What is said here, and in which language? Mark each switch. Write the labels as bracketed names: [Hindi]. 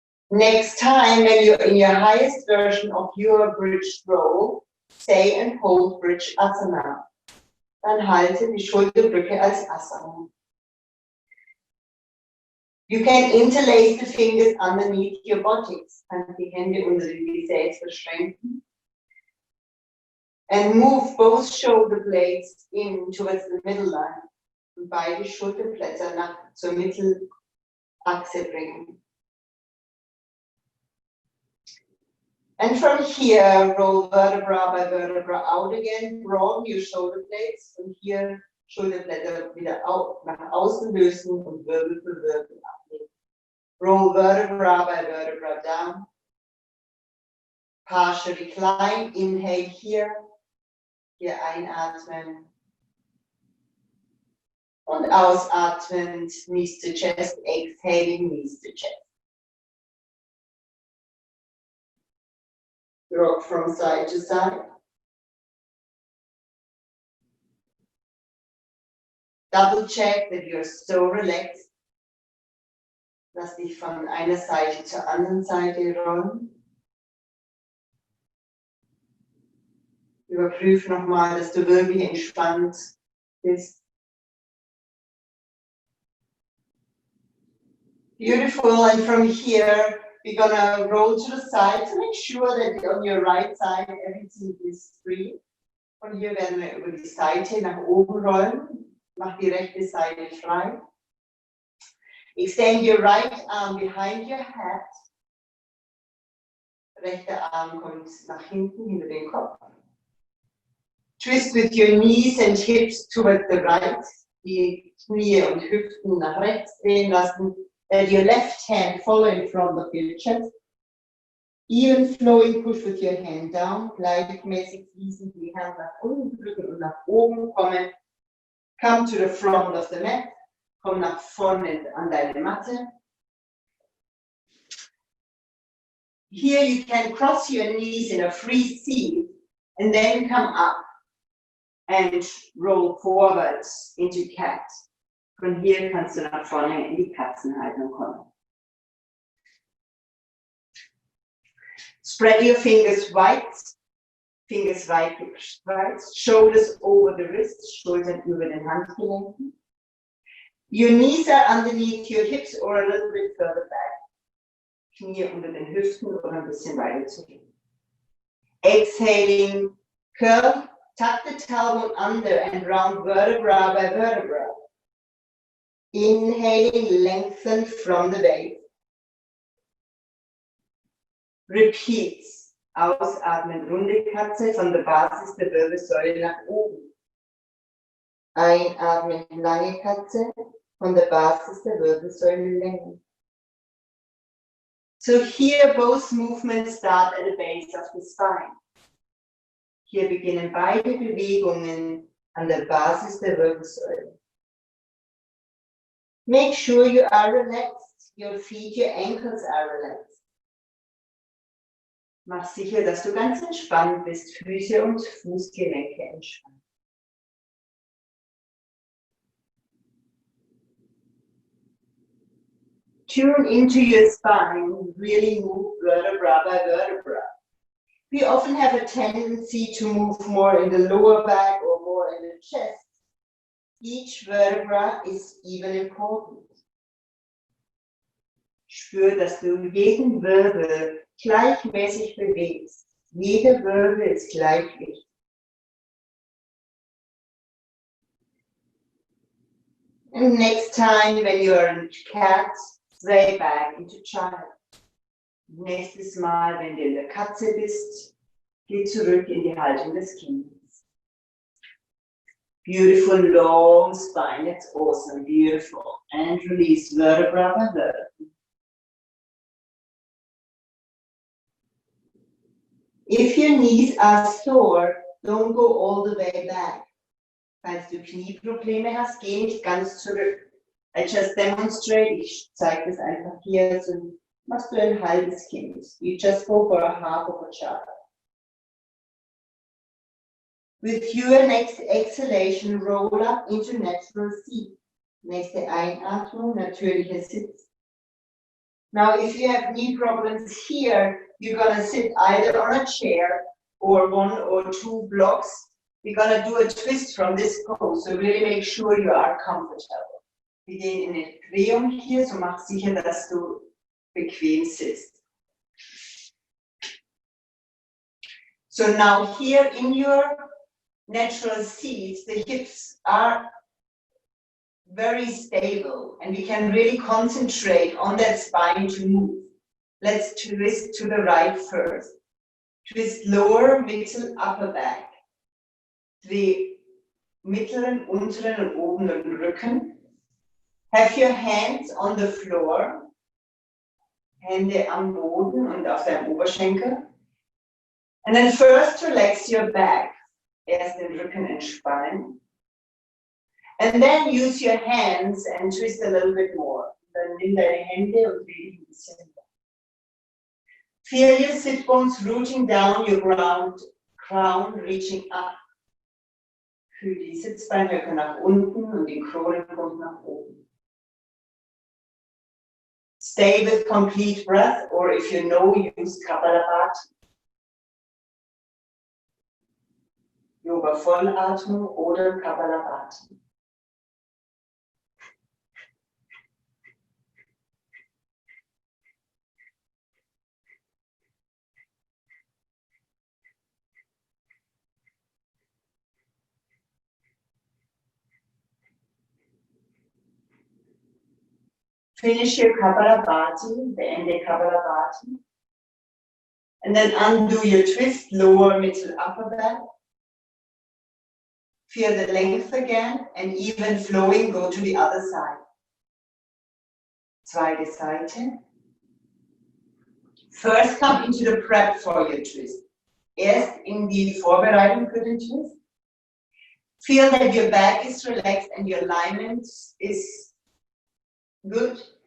[English] Next time, when you're in your highest version of your bridge roll, stay and hold bridge asana. [German] Dann halte die Schulterbrücke als Asana. [English] You can interlace the fingers underneath your buttocks. [German] Kannst die Hände unter dem Gesäß verschränken. [English] And move both shoulder blades in towards the middle line. [German] Und beide Schulterblätter zur Mittelachse bringen. [English] And from here, roll vertebra by vertebra out again, broaden your shoulder blades [German] und hier Schulterblätter wieder nach außen lösen und Wirbel für Wirbel ablegen. [English] Roll vertebra by vertebra down. Partial recline, inhale here [German] einatmen. Und ausatmend, [English] knees to chest, exhaling, knees to chest. Rock from side to side. Double check that you're so relaxed. [German] Lass dich von einer Seite zur anderen Seite rollen. Überprüf nochmal, dass du wirklich entspannt bist. [English] Beautiful, and from here, we're gonna roll to the side to make sure that on your right side everything is free. [German] Von hier werden wir über die Seite nach oben rollen. Mach die rechte Seite frei. [English] Extend your right arm behind your head. [German] Rechter Arm kommt nach hinten, hinter den Kopf. [English] Twist with your knees and hips towards the right. [German] Die Knie und Hüften nach rechts drehen lassen. [English] Let your left hand follow in front of your chest. Even flowing, push with your hand down. [German] Gleichmäßig fließen die Hand nach unten drücken und nach oben kommen. [English] Come to the front of the mat. [German] Komm nach vorne an deine Matte. [English] Here you can cross your knees in a free seat and then come up and roll forwards into cat. [German] Von hier kannst du nach vorne in die Katzenhaltung kommen. [English] Spread your fingers wide [German] gespreizt, [English] shoulders over the wrists, [German] Schultern über den Handgelenken. [English] Your knees are underneath your hips or a little bit further back. [German] Knie unter den Hüften oder ein bisschen weiter zurück. [English] Exhaling, curl, tuck the tailbone under and round vertebra by vertebra. Inhaling, lengthen from the base. Repeat. [German] Ausatmen, runde Katze von der Basis der Wirbelsäule nach oben. Einatmen, lange Katze von der Basis der Wirbelsäule längen. [English] So here both movements start at the base of the spine. [German] Hier beginnen beide Bewegungen an der Basis der Wirbelsäule. [English] Make sure you are relaxed. Your feet, your ankles are relaxed. [German] Mach sicher, dass du ganz entspannt bist, Füße und Fußgelenke entspannt. [English] Tune into your spine, really move vertebra by vertebra. We often have a tendency to move more in the lower back or more in the chest. Each vertebra is even important. [German] Spür, dass du jeden Wirbel gleichmäßig bewegst. Jeder Wirbel ist gleich wichtig. [English] And next time when you are in cat, sway back into child. [German] Nächstes Mal, wenn du in der Katze bist, geh zurück in die Haltung des Kindes. [English] Beautiful long spine, that's awesome, beautiful. And release vertebra by vertebra. If your knees are sore, don't go all the way back. [German] Falls du Knieprobleme hast, geh nicht ganz zurück. [English] I just demonstrate, [German] ich zeige das einfach hier, so machst du ein halbes Kind. [English] You just go for a half of a child. With your next exhalation, roll up into natural seat. [German] Nächste Einatmung, natürlicher Sitz. [English] Now, if you have knee problems here, you're gonna sit either on a chair or 1 or 2 blocks. We're gonna do a twist from this pose, so really make sure you are comfortable. [German] Wir gehen in eine Drehung hier, so mach sicher, dass du bequem sitzt. [English] So now here in your natural seat, the hips are very stable and we can really concentrate on that spine to move. Let's twist to the right first. Twist lower, middle, upper back. [German] Dreh mittleren, unteren und oberen Rücken. [English] Have your hands on the floor. [German] Hände am Boden und auf deinem Oberschenkel. [English] And then first relax your back. [German] Erst den Rücken entspannen. [English] And then use your hands and twist a little bit more. [German] Dann nimm deine Hände und dreh dich ein bisschen mehr. [English] Feel your sit bones rooting down your crown reaching up. [German] Fühl die Sitzbeinhöcker nach unten und die Krone kommt nach oben. [English] Stay with complete breath, or if you know, use Kapalabhati. [German] Yoga Vollatmung oder Kapalabhati. [English] Finish your Kapalabhati, [German] beende Kapalabhati. [English] And then undo your twist, lower, middle, upper back. Feel the length again and even flowing, go to the other side. [German] Zweite Seite. [English] First come into the prep for your twist. [German] Erst in die Vorbereitung für den Twist. [English] Feel that your back is relaxed and your alignment is good.